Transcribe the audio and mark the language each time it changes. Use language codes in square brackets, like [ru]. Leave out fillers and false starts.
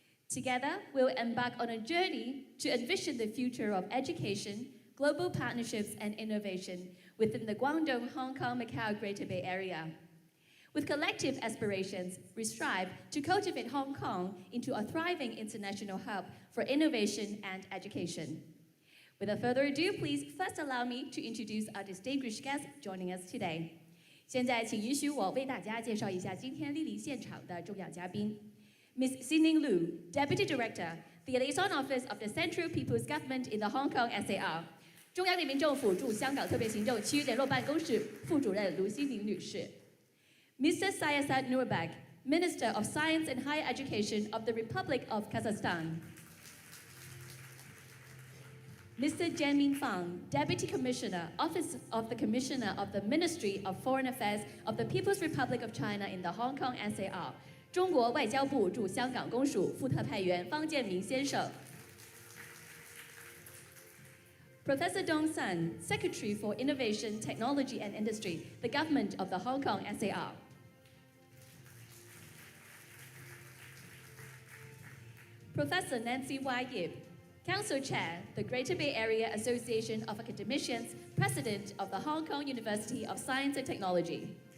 [en] Together, we'll embark on a journey to envision the future of education, global partnerships, and innovation within the Guangdong, Hong Kong, Macau Greater Bay Area. With collective aspirations, we strive to cultivate Hong Kong into a thriving international hub for innovation and education. Without further ado, please first allow me to introduce our distinguished guests joining us today. [zh] 现在请允许我为大家介绍一下今天莅临现场的重要嘉宾。 [en] Ms. Xining Lu, Deputy Director, the Liaison Office of the Central People's Government in the Hong Kong SAR. [zh] 中央人民政府驻香港特别行政区联络办公室副主任卢熙宁女士。 [en] Mr. Syasat Nurbek, Minister of Science and Higher Education of the Republic of Kazakhstan. Mr. Jianmin Fang, Deputy Commissioner, Office of the Commissioner of the Ministry of Foreign Affairs of the People's Republic of China in the Hong Kong SAR. [zh] 中国外交部驻香港公署副特派员方建明先生。 [en] Professor Dong Sun, Secretary for Innovation, Technology and Industry, the Government of the Hong Kong SAR. Professor Nancy Y. Yip, Council Chair, the Greater Bay Area Association of Academicians, President of the Hong Kong University of Science and Technology.